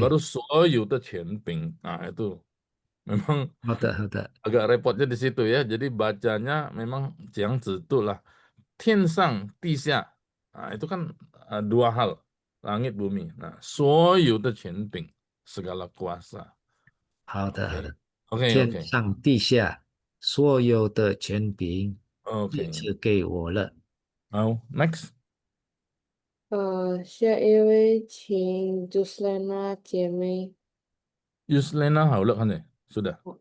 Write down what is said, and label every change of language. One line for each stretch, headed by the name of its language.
Indonesian: baru
Chinese: 所有的权柄.
Indonesian: Itu memang
Chinese: 好的，好的，
Indonesian: agak repotnya di situ ya. Jadi bacanya memang yang zitu lah.
Chinese: 天上地下.
Indonesian: Itu kan dua hal. Langit bumi. Nah,
Chinese: 所有的权柄
Indonesian: segala kuasa.
Chinese: 好的，好的。 OK 天上、地下所有的权柄都赐给我了。好 next. 下一位请 Juslena 姐妹。 Yuslena 好了，看见 sudah.